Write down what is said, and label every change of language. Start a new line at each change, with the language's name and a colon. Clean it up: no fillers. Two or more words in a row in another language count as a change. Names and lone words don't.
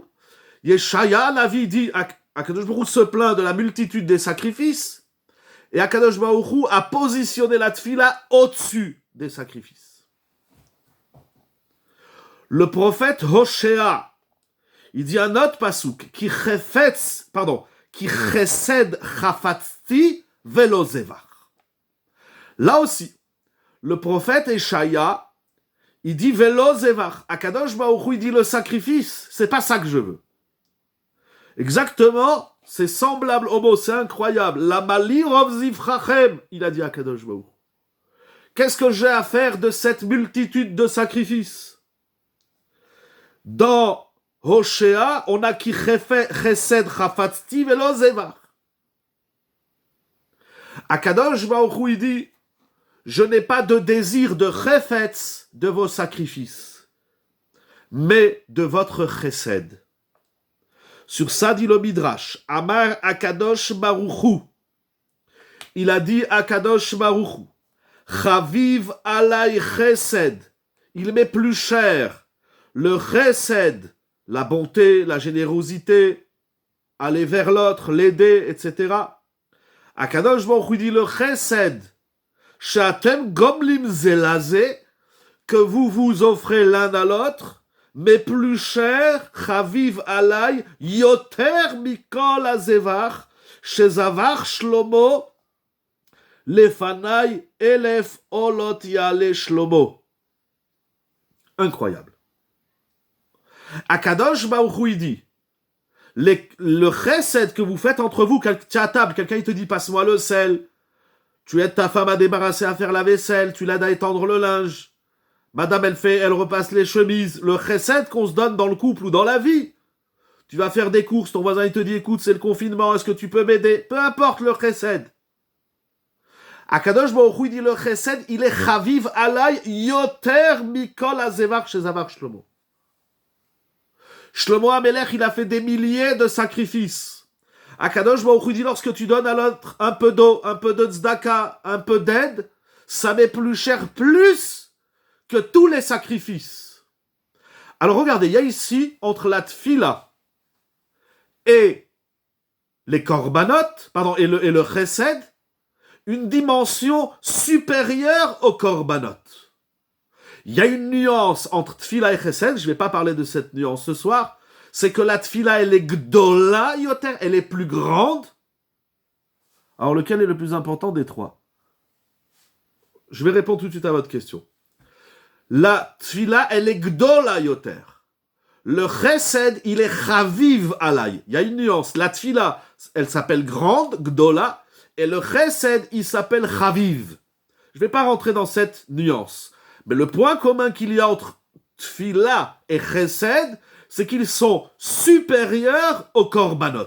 French: Yeshaya, la vie dit, Akadosh Baruch Hu se plaint de la multitude des sacrifices. Et Akadosh Baruch Hu a positionné la tfila au-dessus des sacrifices. Le prophète Hoshea, il dit un autre pasouk,
Hebrew: כי חסד חפצתי ולא זבח.
French: Là aussi, le prophète Échaïa, il dit
Hebrew: ולא זבח.
French: Akadosh Baruch Hu, il dit le sacrifice, c'est pas ça que je veux. Exactement, c'est semblable au mot, c'est incroyable.
Hebrew: למה לי רב זבחיכם,
French: il a dit Akadosh Baruch Hu. Qu'est-ce que j'ai à faire de cette multitude de sacrifices? Dans Hoshea, on a
Hebrew: כי חסד חפצתי ולא זבח.
French: Akadosh Baruch Hu, il dit, je n'ai pas de désir de chefetz de vos sacrifices, mais de votre chesed. Sur ça dit le Midrash, Amar Akadosh Baruch Hu. Il a dit Akadosh Baruch Hu,
Hebrew: חביב עלי חסד.
French: Il m'est plus cher le chesed, la bonté, la générosité, aller vers l'autre, l'aider, etc. Akadosh Baruch Hu dit le chesed,
Hebrew: שאתם גומלים זה לזה,
French: que vous vous offrez l'un à l'autre, mais plus cher,
Hebrew: חביב עלי, יותר מכל הזבח, שזבח שלמה, לפני אלף עלות יעלה שלמה.
French: Incroyable. Akadosh Baruch Hu dit, le chesed que vous faites entre vous, tu es à table, quelqu'un il te dit passe-moi le sel, tu aides ta femme à débarrasser, à faire la vaisselle, tu l'aides à étendre le linge, madame elle repasse les chemises, le chesed qu'on se donne dans le couple ou dans la vie. Tu vas faire des courses, ton voisin il te dit écoute c'est le confinement, est-ce que tu peux m'aider? Peu importe le chesed. Akadosh Baruch Hu dit le chesed, il est
Hebrew: חביב עלי יותר מכל הזבח שזבח שלמה.
French: Shlomo HaMelech, il a fait des milliers de sacrifices. Akadosh Baruch Hu dit, lorsque tu donnes à l'autre un peu d'eau, un peu de tzedaka, un peu d'aide, ça m'est plus cher, plus que tous les sacrifices. Alors regardez, il y a ici, entre la tfila et les korbanot, et le chesed, une dimension supérieure aux korbanot. Il y a une nuance entre tfila et chesed, je ne vais pas parler de cette nuance ce soir, c'est que la tfila, elle est
Hebrew: גדולה יותר,
French: elle est plus grande. Alors lequel est le plus important des trois? Je vais répondre tout de suite à votre question. La tfila, elle est
Hebrew: גדולה יותר.
French: Le chesed, il est
Hebrew: חביב עלי.
French: Il y a une nuance. La tfila, elle s'appelle grande, gdola, et le chesed, il s'appelle chaviv. Je ne vais pas rentrer dans cette nuance. Mais le point commun qu'il y a entre tfila et chesed, c'est qu'ils sont supérieurs aux korbanot.